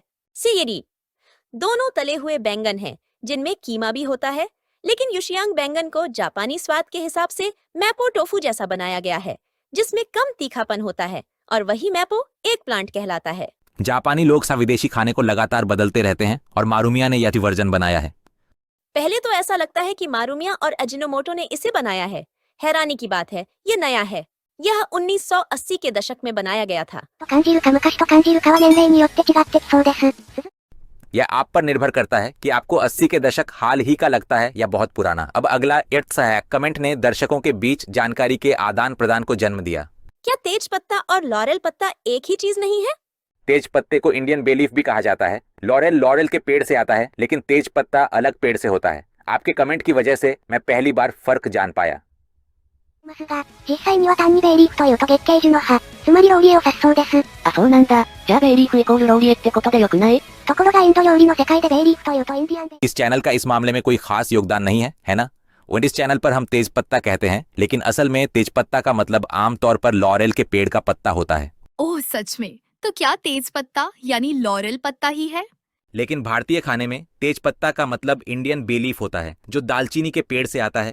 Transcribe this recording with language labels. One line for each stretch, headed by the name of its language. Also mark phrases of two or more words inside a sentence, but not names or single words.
Hindi: सीएडी दोनों तले हुए बैंगन हैं, जिनमें कीमा भी होता है, लेकिन युशियांग बैंगन को जापानी स्वाद के हिसाब से मैपो टोफू जैसा बनाया गया है, जिसमें कम तीखापन होता है, और वही मैपो एक प्लांट कहलाता है। जापानी लोग विदेशी खाने को लगातार बदलते रहते हैं और मारूमिया ने यह वर्जन बनाया है। पहले तो ऐसा लगता है कि मारूमिया और अजिनोमोटो ने इसे बनाया है। हैरानी की बात है, ये नया है। यह 1980 के दशक में बनाया गया था।
Japanese: と感じるか昔と感じるかは年齢によって違ってきそうです。
Hindi: यह आप पर निर्भर करता है कि आपको 80 के दशक हाल ही का लगता है या बहुत पुराना। अब अगला सहायक कमेंट ने दर्शकों के बीच जानकारी के आदान प्रदान को जन्म दिया। क्या तेज पत्ता और लॉरेल पत्ता एक ही चीज नहीं है? तेज पत्ते को
English: Indian bayleaf
Hindi: भी कहा जाता है। लॉरेल के पेड़ से आता है, लेकिन तेज पत्ता अलग पेड़ से होता है। आपके कमेंट की वजह से मैं पहली बार फर्क जान पाया।
Japanese: ますが、実際には単にベイリーフというと月桂樹の葉、つまりローリエを指すそうです。あ、そうなんだ。じゃあベイリーフイコールローリエってことでよくない？ところがインド料理の世界でベイリーフというとインディアンで
Hindi: इस चैनल का इस मामले में कोई खास योगदान नहीं है, है ना? और इस चैनल पर हम तेज पत्ता कहते हैं, लेकिन असल में तेज पत्ता का मतलब आमतौर पर लॉरेल के पेड़ का पत्ता होता है। ओह सच में? तो क्या तेज पत्ता यानी लॉरेल पत्ता ही है? लेकिन भारतीय खाने में तेज पत्ता का मतलब
English: Indian bayleaf
Hindi: होता है, जो दालचीनी के पेड़ से आता है।